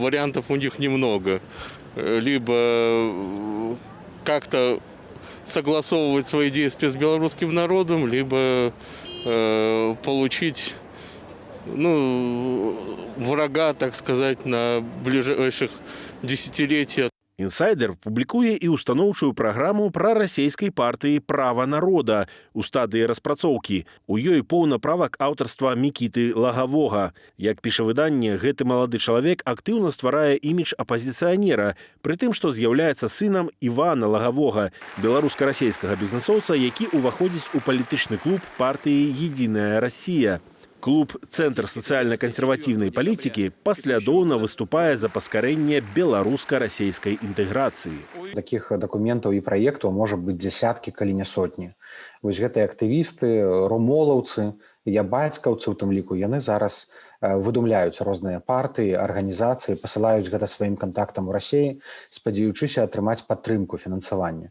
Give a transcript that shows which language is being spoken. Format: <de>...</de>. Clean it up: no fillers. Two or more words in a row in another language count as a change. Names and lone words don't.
<ru>Вариантов у них немного. Либо как-то согласовывать свои действия с белорусским народом, либо получить врага, так сказать, на ближайших десятилетия.</ru> <be>«Інсайдер» публікуе і устаноўчую праграму прарасійскай партыі «Права народа» у стадыі распрацоўкі. У ёй поўна правак аўтарства Мікіты Лагавога. Як піша выданне, гэты малады чалавек актыўна стварае імідж апазіцыянера, пры тым, што з'яўляецца сынам Івана Лагавога, беларуска-расейскага бізнесоўца, які ўваходзіць у палітычны клуб партыі «Единая Россия». Клуб «Центр социально-консервативной политики» паслядоўна выступае за паскарэнне беларуска-расейскай інтэграцыі. Таких документаў і праектаў можа быць дзясяткі, калі не сотні. Вось гэтыя актывісты, румолаўцы, я бацькаўцы ў тым ліку, яны зараз выдумляюць розныя партыі, арганізацыі, пасылаюць гэта сваім кантактам у Расіі, спадзяючыся атрымаць падтрымку фінансавання.</be>